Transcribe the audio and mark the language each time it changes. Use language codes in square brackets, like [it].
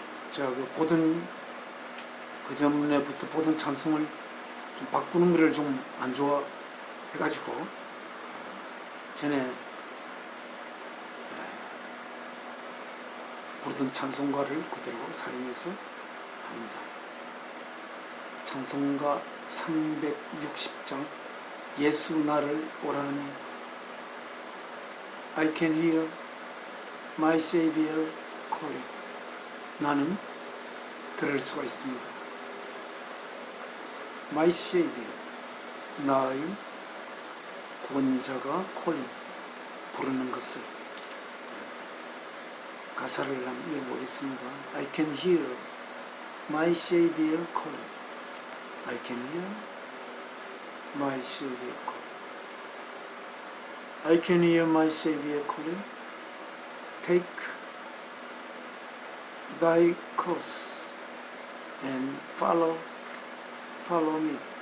[ko] 제가 그 전에부터 보던 찬송을 좀 바꾸는 것을 좀 안 좋아해가지고 전에 부르던 찬송가를 그대로 사용해서 합니다. 찬송가 360장 예수 나를 오라니 [en] I can hear my Savior calling. [ko] 나는 들을 수가 있습니다. [en] My Savior, [ko] 나의 구원자가 calling, 부르는 것을. 가사를 한번 읽어보겠습니다. [en] I can hear my Savior calling. I can hear my Savior calling. I can hear my Savior calling. Take thy cross and follow me.